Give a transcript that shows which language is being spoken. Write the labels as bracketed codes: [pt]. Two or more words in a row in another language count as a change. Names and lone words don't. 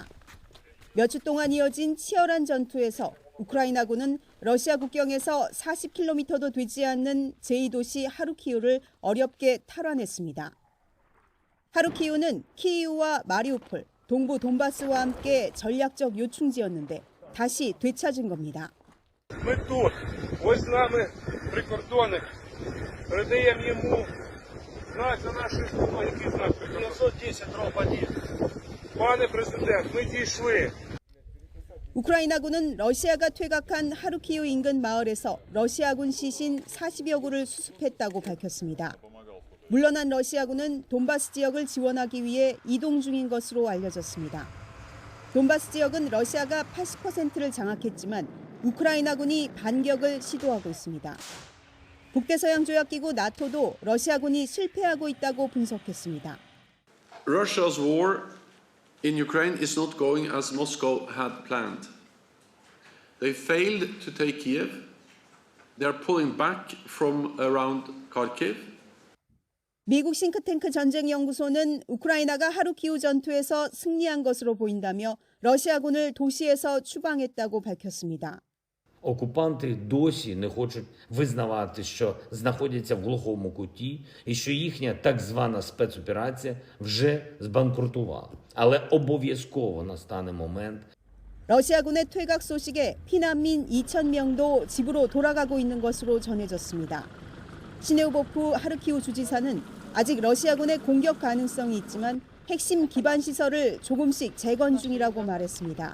[ko] 몇 주 동안 이어진 치열한 전투에서 우크라이나군은 러시아 국경에서 40km도 되지 않는 제2도시 하르키우를 어렵게 탈환했습니다. 하르키우는 키이우와 마리우폴, 동부 돈바스와 함께 전략적 요충지였는데 다시 되찾은 겁니다. [uk] Ми тут, ось з нами прикордонник, передаємо йому знак за нашою спиною, який знак 910 дроб 1. Пане президент, ми дійшли. [ko] 우크라이나군은 러시아가 퇴각한 하르키우 인근 마을에서 러시아군 시신 40여 구를 수습했다고 밝혔습니다. 물러난 러시아군은 돈바스 지역을 지원하기 위해 이동 중인 것으로 알려졌습니다. 돈바스 지역은 러시아가 80%를 장악했지만 우크라이나군이 반격을 시도하고 있습니다. 북대서양조약기구 나토도 러시아군이 실패하고 있다고 분석했습니다. [en] Russia's war in Ukraine is not going as Moscow had planned. They failed to take Kiev. They are pulling back from around Kharkiv. [ko] 미국 싱크탱크 전쟁연구소는 우크라이나가 하루키우 전투에서 승리한 것으로 보인다며 러시아군을 도시에서 추방했다고 밝혔습니다. [uk] Окупанти досі не хочуть визнавати, що знаходяться в глухому куті і що їхня так звана спецоперація вже збанкрутувала. Але обов'язково настане момент. [ko] 러시아군의 퇴각 소식에 피난민 2,000명도 집으로 돌아가고 있는 것으로 전해졌습니다. 시네우보프 하르키우 주지사는 아직 러시아군의 공격 가능성이 있지만 핵심 기반 시설을 조금씩 재건 중이라고 말했습니다.